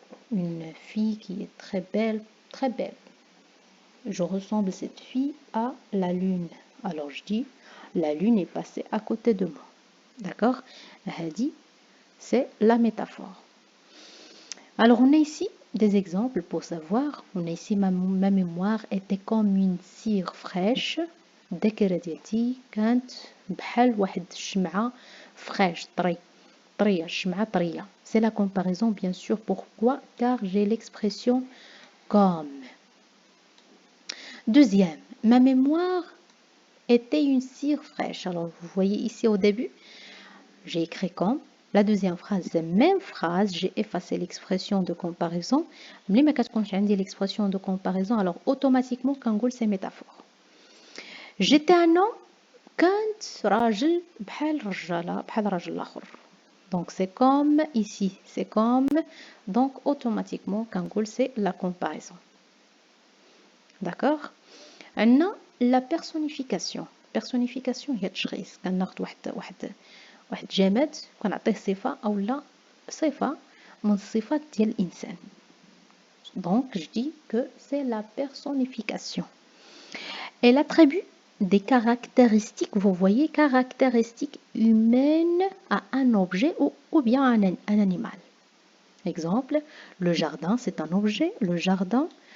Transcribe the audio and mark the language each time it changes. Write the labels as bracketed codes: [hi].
[fr] Une fille qui est très belle, très belle. Je ressemble cette fille à la lune. Alors je dis, la lune est passée à côté de moi. D'accord? [ar] Hadi, [fr] c'est la métaphore. Alors on a ici des exemples pour savoir. On a ici ma mémoire était comme une cire fraîche. [ar] الذاكرة ديالتي كانت بحال واحد الشمعة fraîche طرية الشمعة طرية. [fr] C'est la comparaison bien sûr. Pourquoi? Car j'ai l'expression comme. Deuxième, ma mémoire était une cire fraîche. Alors vous voyez ici au début, j'ai écrit comme. La deuxième phrase, c'est même phrase, j'ai effacé l'expression de comparaison. Mais quand j'ai dit l'expression de comparaison, alors automatiquement, [ar] كنقول [fr] c'est métaphore. J'étais un homme [ar] كنت راجل بحال رجالة بحال راجل الآخر. [fr] Donc c'est comme ici, c'est comme. Donc automatiquement, [ar] كنقول [fr] c'est la comparaison. D'accord? [ar] عندنا [fr] la personnification. [ar] Personnification هي تشخيص. كناخذ واحد جماد كنعطيه صفة أو لا صفة من الصفات ديال الإنسان. [fr] Donc je dis que c'est la personnification. Elle attribue des caractéristiques, vous voyez, caractéristiques humaines à un objet ou bien à un animal. Exemple, le jardin c'est un objet, le jardin.